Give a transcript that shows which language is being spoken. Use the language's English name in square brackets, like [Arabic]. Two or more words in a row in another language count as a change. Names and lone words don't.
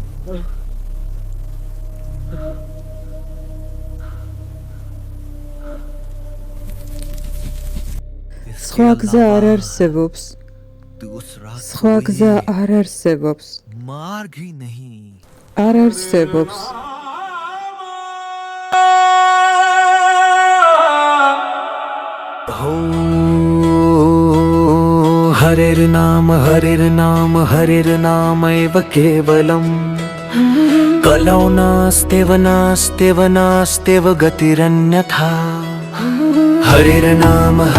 [Georgian] სხვა გზა არ არსებობს. სხვა გზა არ არსებობს. [Hindi] मार्ग ही नहीं [Georgian] არ არსებობს. [Sanskrit] हरिर् नाम एव केवलम् कलौ नास्त्येव नास्त्येव गतिरन्यथा हरिर्नाम